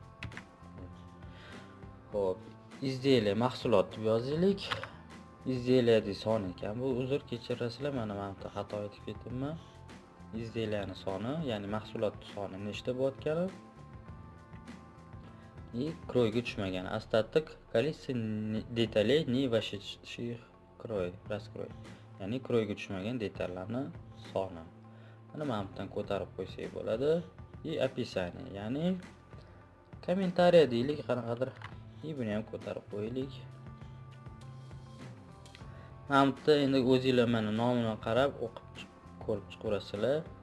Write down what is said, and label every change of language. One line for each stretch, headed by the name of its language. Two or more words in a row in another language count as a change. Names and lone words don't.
Uzbek: Xo'p, izделие mahsulot deb yozaylik. Izделиеning soni ekan. Bu uzr kechirasizlar, mana men xato aytib ketibman. Izделиеning soni, ya'ni mahsulotning soni nechta bo'layotgani и kroyga tushmagan.
Russian: Остаток количество деталей не вошедших kroy, раскрой.
Uzbek: Ya'ni kroyga tushmagan detallarning soni. Mana mana bundan ko'tarib qo'ysak bo'ladi.
Russian: И описание,
Uzbek: ya'ni kommentariya deylik, qanaqadir. Buni ham ko'tarib qo'yaylik. Mana bunda endi o'zingizlar mana nomini qarab o'qib ko'rib chiqaverasizlar.